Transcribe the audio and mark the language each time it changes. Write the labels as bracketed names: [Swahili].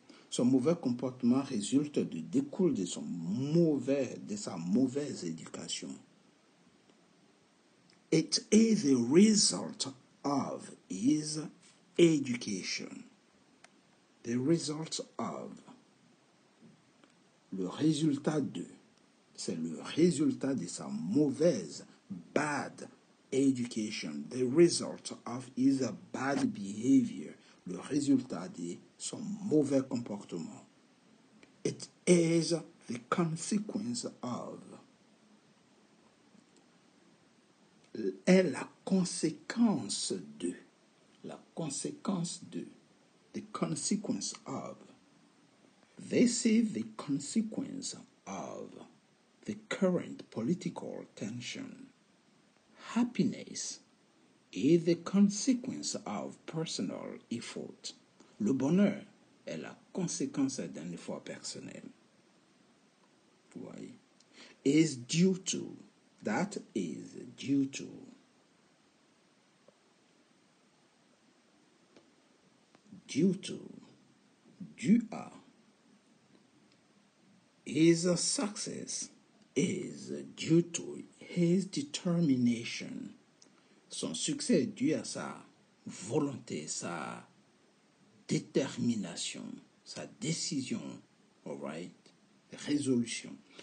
[French] Son mauvais comportement résulte de, découle de sa mauvaise éducation. [English] It is the result of his education. The result of. [French] Le résultat de. C'est le résultat de sa mauvaise, [English] bad education. The result of his bad behavior. [French] Le résultat de son mauvais comportement. [English] It is the consequence of. [French] Est la conséquence de. La conséquence de. [English] The consequence of. This is the consequence of the current political tension. Happiness is the consequence of personal effort. [French] Le bonheur est la conséquence d'un effort personnel. [English] Voyez. Is due to. That is due to. Due to. [French] Due à. [English] His success is due to his determination. [French] Son succès est dû à sa volonté, sa détermination, sa décision, all right, résolution.